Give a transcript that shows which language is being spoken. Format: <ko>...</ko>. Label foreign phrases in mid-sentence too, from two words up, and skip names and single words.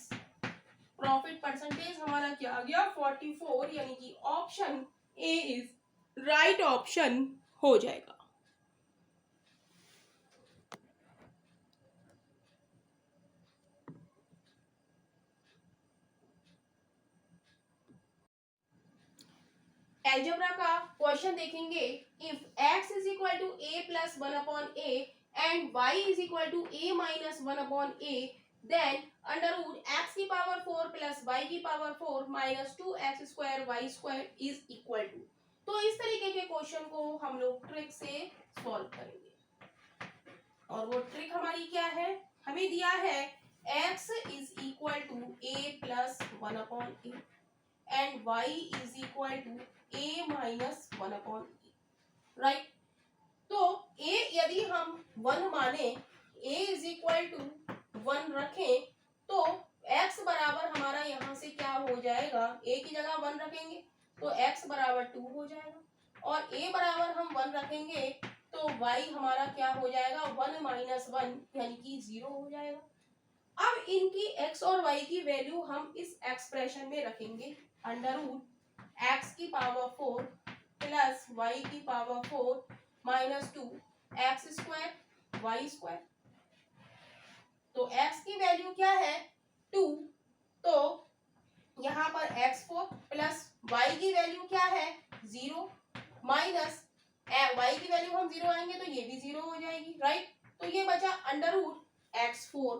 <en>profit percentage</en> <hi>हमारा क्या आ गया, 44, यानी कि</hi> <en>option A is right option</en> <hi>हो जाएगा। एल्जेब्रा का क्वेश्चन देखेंगे,</hi> <en>if x = a + 1/a and y = a - 1/a, then √x⁴ + y⁴ - 2x² y² =</en> <hi>तो इस तरीके के क्वेश्चन को हम लोग ट्रिक से सॉल्व करेंगे। और वो ट्रिक हमारी क्या है, हमें दिया है x =</hi> <en>a + 1/a and y = a - 1/a,</en> <hi>राइट। तो a यदि हम 1 माने, a = 1 रखें, तो x बराबर हमारा यहाँ से क्या हो जाएगा, a की जगह 1 रखेंगे तो x = 2 हो जाएगा, और a बराबर हम 1 रखेंगे तो y हमारा क्या हो जाएगा, 1 - 1 यानी कि 0 हो जाएगा। अब इनकी x और y की वैल्यू हम इस एक्सप्रेशन में रखेंगे, √x⁴ + y⁴ - 2x² y²। तो x की वैल्यू क्या है, 2, तो यहाँ पर x4 प्लस y की वैल्यू क्या है, 0, माइनस y की वैल्यू हम 0 आएंगे तो ये भी 0 हो जाएगी, राइट। तो ये बचा √x4।</hi>